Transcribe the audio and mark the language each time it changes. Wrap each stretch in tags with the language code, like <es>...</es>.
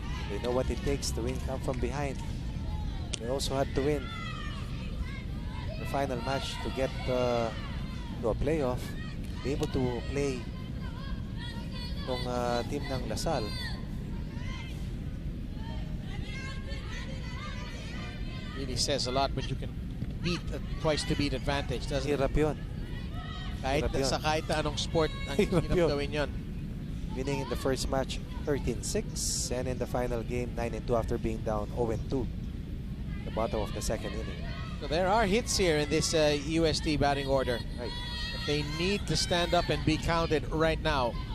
<en>They know what it takes to win come from behind. They also had to win the final match to get to a playoff, be able to play</en> <tl>itong team ng</tl> <en>La Salle. Really says a lot, but you can beat a twice to beat advantage, doesn't it?</en> <tl>Hirap yun. Kahit sa kahit na anong sport, ang hirap gawin yun.</tl> <en>Winning in the first match 13-6 and in the final game 9-2 after being down 0-2 the bottom of the 2nd inning. So there are hits here in this UST batting order. Right. But they need to stand up and be counted right now.</en>